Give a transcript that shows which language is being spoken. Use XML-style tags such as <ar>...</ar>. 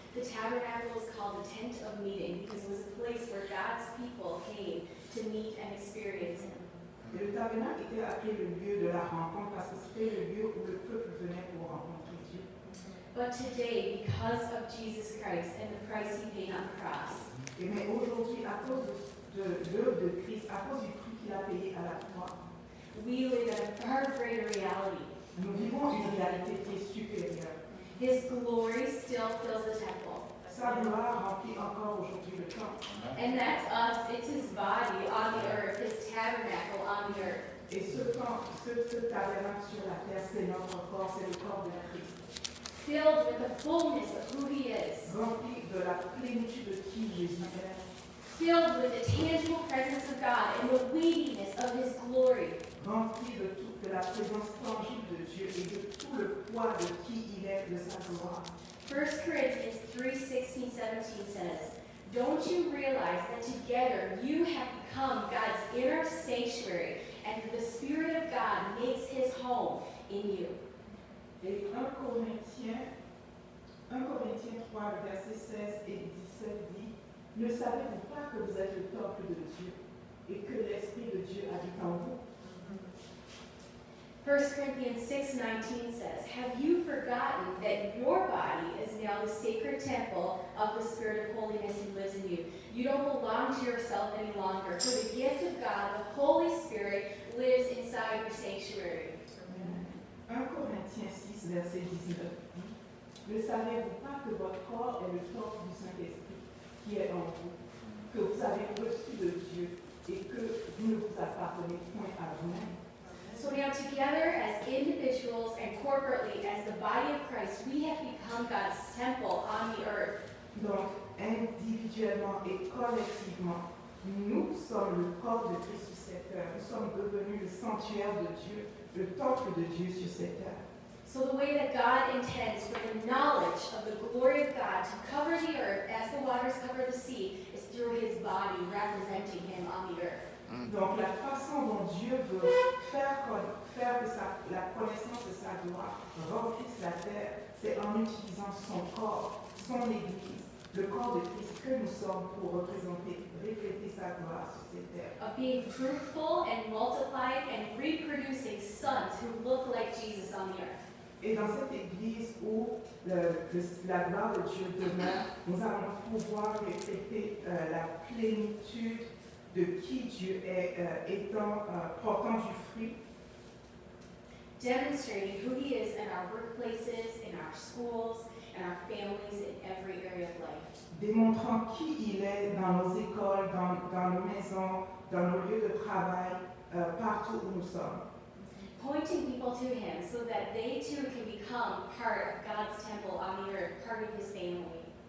<en>The tabernacle was called the tent of meeting because it was a place where God's people came to meet and experience him.</en> <fr>Et le tabernacle était appelé le lieu de la rencontre parce que c'était le lieu où le peuple venait pour rencontrer Dieu.</fr> <en>But today, because of Jesus Christ and the price he paid on the cross,</en> <fr>Et mais aujourd'hui, à cause de l'œuvre de Christ, à cause du prix qu'il a payé à la croix,</fr> <en>we live in a far greater reality.</en> <fr>nous vivons une réalité qui est supérieure.</fr> <en>His glory still fills the temple.</en> <fr>Sa gloire remplit encore aujourd'hui le temple.</fr> <en>And that's us. It's his body on the earth, his tabernacle on the earth.</en> <fr>Et ce tabernacle sur la terre, c'est notre corps, c'est le corps de Christ.</fr> <en>Filled with the fullness of who he is.</en> <fr>Rempli de la plénitude de qui Jésus est.</fr> <en>Filled with the tangible presence of God and the weightiness of his glory.</en> <fr>Rempli de la présence tangible de Dieu et de tout le poids de qui il est, de sa gloire.</fr> <en>1 Corinthians 3:16, 17 says, "Don't you realize that together you have become God's inner sanctuary, and the Spirit of God makes his home in you?"</en> <fr>Et 1 Corinthiens 3, le verset 16 et 17 dit, « Ne savez-vous pas que vous êtes le temple de Dieu et que l'Esprit de Dieu habite en vous ?»</fr> <en>1 Corinthians 6:19 says, "Have you forgotten that your body is now the sacred temple of the Spirit of holiness who lives in you? You don't belong to yourself any longer, for the gift of God, the Holy Spirit, lives inside your sanctuary."</en> <fr>1 Corinthiens 6, verset 19 dit, « Ne savez-vous pas que votre corps est le temple du Saint-Esprit qui est en vous, que vous avez reçu de Dieu et que vous ne vous appartenez point à vous-même? »</fr> <en>So now together as individuals and corporately as the body of Christ, we have become God's temple on the earth.</en> <fr>Donc, individuellement et collectivement, nous sommes le corps de Christ sur cette terre. Nous sommes devenus le sanctuaire de Dieu, le temple de Dieu sur cette terre.</fr> <en>So the way that God intends for the knowledge of the glory of God to cover the earth as the waters cover the sea is through his body representing him on the earth.</en> <fr>Donc, la façon dont Dieu veut faire que la connaissance de sa gloire remplisse la terre, c'est en utilisant son corps, son Église, le corps de Christ que nous sommes pour représenter, refléter sa gloire sur cette terre.</fr> <en>Of being fruitful and multiplying and reproducing sons who look like Jesus on the earth.</en> <fr>Et dans cette Église où la gloire de Dieu demeure, nous allons pouvoir refléter la plénitude de qui Dieu est, portant du fruit,</fr> <en>Demonstrating who he is in our workplaces, in our schools, and our families, in every area of life.</en> <fr>démontrant qui il est dans nos écoles, dans nos maisons, dans nos lieux de travail, partout où nous sommes.</fr> <en>Pointing people to him so that they too can become part of God's temple on the earth, part of his family.</en>